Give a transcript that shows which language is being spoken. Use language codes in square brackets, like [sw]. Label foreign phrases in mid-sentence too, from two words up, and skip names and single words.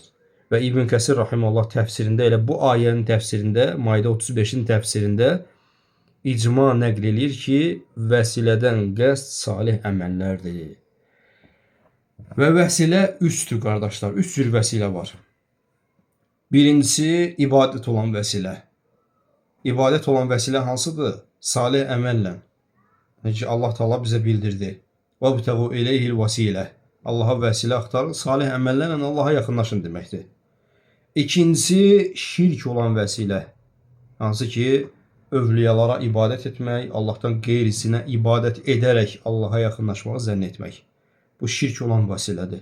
[az] Və İbn Kəsir rahimehullah təfsirində elə bu ayənin təfsirində, Maidə 35-in təfsirində icma nəql edir ki, vəsilədən qəsd salih əməllərdir. Və vəsilə üçdür qardaşlar. Üç cür vəsilə var. Birincisi ibadət olan vəsilə. İbadət olan vəsilə hansıdır? Salih əməllə. Yəni ki, Allah Taala bizə bildirdi. [ar] وَابْتَغُوا إِلَيْهِ الْوَسِيلَةِ [az] Allaha vəsilə axtarın, salih əməllərlə Allaha yaxınlaşın deməkdir. İkincisi şirk olan vəsilə. Hansı ki, övliyalara ibadət etmək, Allahdan qeyrisinə ibadət edərək Allaha yaxınlaşmağı zənn etmək. Bu şirk olan vəsilədir.